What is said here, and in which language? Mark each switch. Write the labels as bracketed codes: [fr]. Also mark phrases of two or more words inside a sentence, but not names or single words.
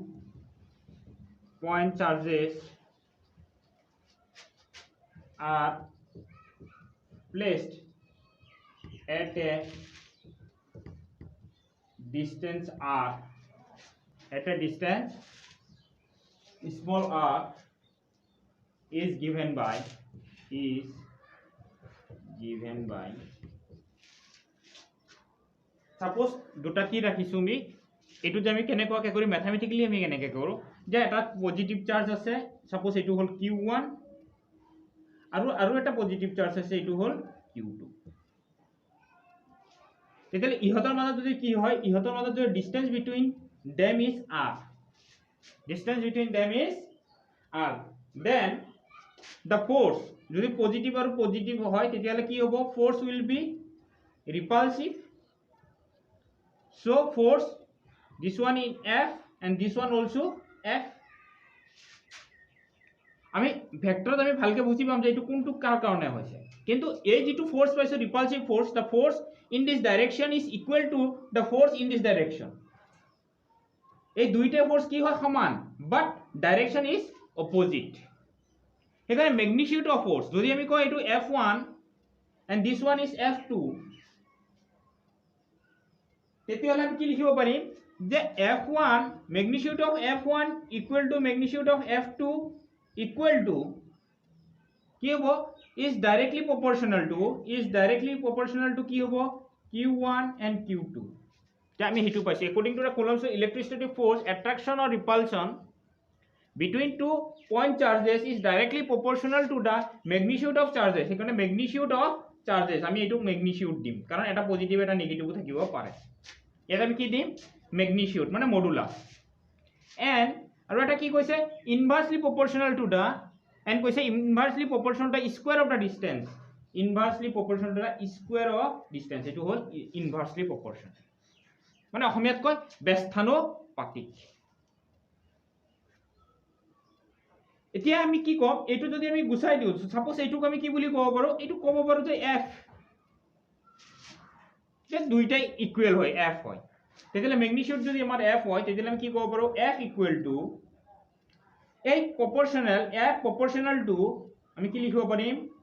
[en] point charges are placed at a distance r small r is given by [as] suppose দুটা কি ৰাখিছো আমি এটো যে আমি কেনেকুৱাকে কৰি ম্যাথমেটিক্যালি আমি কেনেকে কৰো যে এটা [en] positive charge [as] আছে suppose এটো হল q1 আৰু এটা [en] positive charge [as] আছে এটো হল q2 তেতিয়ালে ইহতৰ মাজত যদি কি হয় ইহতৰ মাজত যে [en] distance between them is r then the force [as] যদি পজিটিভ আৰু পজিটিভ হয় তেতিয়ালে কি হ'ব [en] force will be repulsive. So force this one in F and this one also F. [as] আমি ভেক্টৰত আমি ভালকে বুজি পাম যে এটো কোনটো কাৰ কাৰণে হৈছে কিন্তু এই যেটো ফোর্স পাইছো [en] repulsive force the force in this direction is equal to the force in this direction. [as] এই দুইটা ফোর্স কি হয় সমান [en] but direction is opposite. এখানে magnitude of force [as] যদি আমি কই এটো [en] F1 and this one is F2 [as] তেতিয়ালে আমি কি লিখিব পাৰিম যে [en] F1 magnitude of F1 equal to magnitude of F2 equal to [as] কি হ'ব [en] is directly proportional to [as] কি হ'ব [en] Q1 and Q2 [as] তে আমি হেতু পাইছো [en] according to the Coulomb's electrostatic force attraction or repulsion between two point charges is directly proportional to the magnitude of charges এখানে magnitude of charges [as] আমি এটু [en] magnitude [as] দিম কারণ এটা পজিটিভ এটা নেগেটিভ থাকিব পাৰে এটা আমি কি দিম [en] magnitude মানে মডুলাস and [as] আৰু এটা কি কৈছে [en] inversely proportional to the and কৈছে inversely proportional to the square of the distance [as] এটো হল inversely proportional মানে অসমীয়াত কয় ব্যস্তানুপাতিক এতিয়া আমি কি কম এটো যদি আমি গুছাই দিও সাপোজ এটুক আমি কি বুলি ক'ব পাৰো এটু ক'ব পাৰো যে f যে দুইটাই ইকুয়াল হয় f হয় তেতিয়ালে ম্যাগনিটিউড যদি আমাৰ f হয় তেতিয়ালে আমি কি ক'ব পাৰো f [en] equal to [as] এই [en] proportional to [as] আমি কি লিখিব পাৰিম